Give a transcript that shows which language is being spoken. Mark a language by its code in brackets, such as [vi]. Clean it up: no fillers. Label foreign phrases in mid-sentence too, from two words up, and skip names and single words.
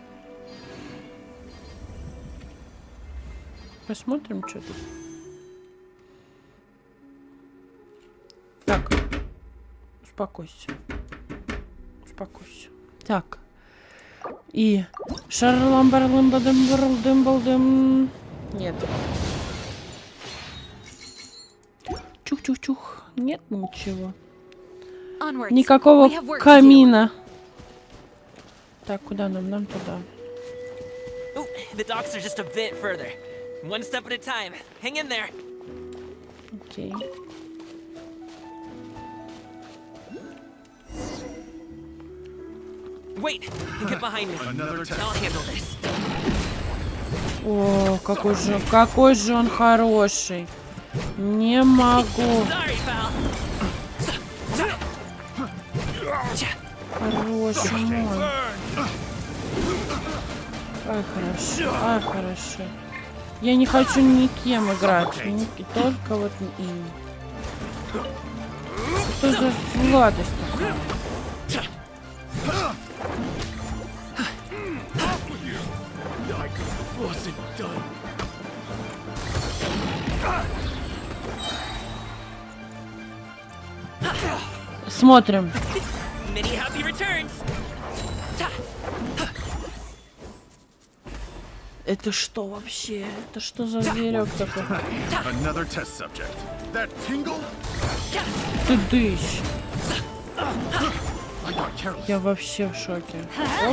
[ru] Посмотрим, что тут. Так. Успокойся. Успокойся. Так. И... Шарлам-барлам-бадам-барлдым-балдым. Нет. Чух-чух-чух. Нет ничего. Никакого камина. Так, куда нам? Нам туда. [en] The docks are just a bit further. One step at a time. Hang in there. [ru] Окей. [en] Wait, get behind me. I'll handle this. [ru] О, какой же он хороший. Не могу. [en] Sorry, pal. [ru] Хороший мой. Ай, хорошо, ай, хорошо. Я не хочу никем играть, только вот им. Что за сладость такая? Смотрим. [en] Many happy returns. [ru] Это что вообще? Это что за зверек такой? Ты дыщ. Я вообще в шоке. Оп.